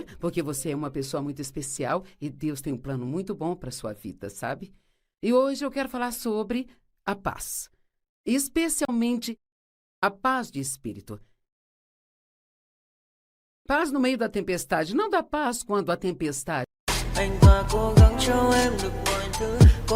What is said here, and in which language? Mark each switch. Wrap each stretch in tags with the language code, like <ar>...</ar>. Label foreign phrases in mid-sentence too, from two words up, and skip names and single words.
<pt>Porque você é uma pessoa muito especial e Deus tem um plano muito bom para sua vida, sabe? E hoje eu quero falar sobre a paz. Especialmente a paz de espírito. Paz no meio da tempestade, não dá paz quando a tempestade.</pt> <vi>Anh và cố gắng cho em được mọi thứ</vi>